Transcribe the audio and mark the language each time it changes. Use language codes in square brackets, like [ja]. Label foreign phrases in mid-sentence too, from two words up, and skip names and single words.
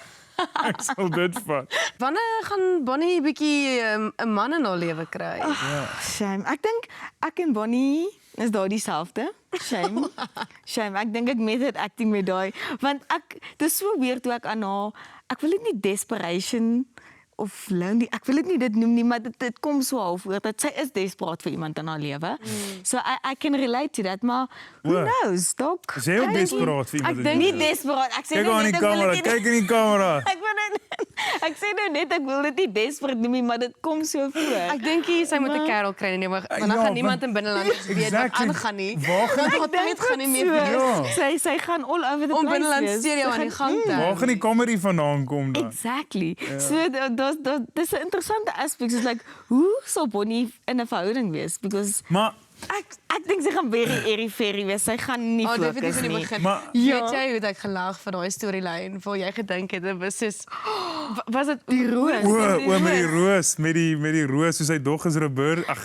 [af] Ek sal dit vat. Wanneer gaan Bonnie 'n bietjie 'n man in haar lewe kry? Shame. Ek dink ek en Bonnie is daai dieselfde. Shame. Ek dink ek [en] method acting [af] met daai want dis so weird toe ek aan haar ek wil dit nie desperation of lonely, ek wil dit nie dit noem nie, maar dit kom so half oor dat sy is desperaat vir iemand in haar lewe. [en] So I can relate to that, maar who knows, dog? [af] Is jy ook desperaat vir iemand? Ek dink nie desperaat. Ek sê kyk in die kamera, kyk in die kamera. Ek sê nou net ek wil dit nie desperaat noem nie, maar dit kom so voor. Ek dink sy moet 'n kerel kry nie, maar dan gaan niemand in binneland weet wat aangaan nie. Waar gaan dit gaan nie meer sy gaan [en] all over the place. [af] Om binneland stereo aan die gang te. Waar gaan die comedy vandaan kom dan? Exactly. So dis 'n interessante aspek. [en] It's like [af] hoe sal Bonnie in 'n verhouding wees because maar ek dink sy gaan [en] very airy-fairy [af] wees. Sy gaan nie fokus nie. Maar weet jy hoe ek gelag van daai storielyn waar jy gedink het dit was soos was dit die roos? Met die roos soos hy dog is Robert.